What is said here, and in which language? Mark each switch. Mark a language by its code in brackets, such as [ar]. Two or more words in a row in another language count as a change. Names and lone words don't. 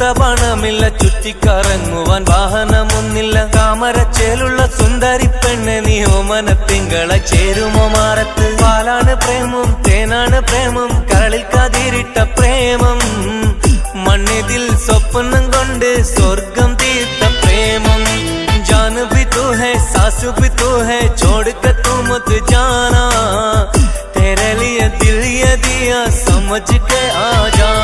[ml] പണമില്ല ചുറ്റിക്കറങ്ങുവാൻ വാഹനമൊന്നില്ല താമരച്ചേലുള്ള സുന്ദരി പെണ്ണെ നീ ഓമന തിങ്കളെ ചേരുമോ മാറത്ത് പാലാണ് പ്രേമം തേനാണ് പ്രേമം കരളിൽ കതിരിട്ട പ്രേമം മണ്ണിതിൽ സ്വപ്നം കൊണ്ട് സ്വർഗം തീർത്ത പ്രേമം [hi] जान भी तू है सांस भी तू है छोड़ कर तू मत जाना तेरे लिए दिल ये दिया समझ के आज